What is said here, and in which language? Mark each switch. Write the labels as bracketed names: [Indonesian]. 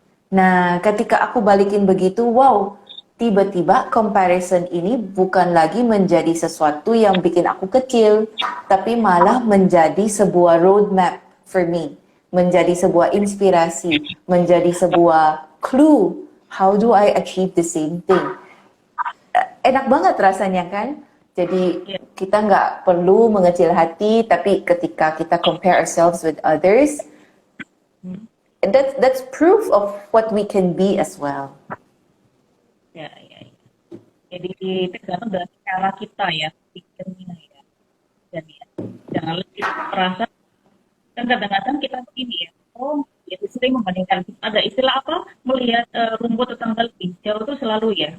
[Indonesian] Nah, ketika aku balikin begitu, wow, tiba-tiba comparison ini bukan lagi menjadi sesuatu yang bikin aku kecil, tapi malah menjadi sebuah [English] roadmap for me, [Indonesian] menjadi sebuah inspirasi, menjadi sebuah clue. [English] How do I achieve the same thing? [Indonesian] Enak banget rasanya kan? Jadi Ya. kita nggak perlu mengecil hati, tapi ketika kita [English] compare ourselves with others, that's proof of what we can be as well. [Indonesian] Ya, ya, ya. Jadi tergantung dari cara kita ya pikirnya ya. Jadi ya, jangan lebih merasa kan kadang-kadang kita begini ya. Oh, ya sering membandingkan. Ada istilah apa? Melihat rumput tetangga lebih jauh itu selalu ya.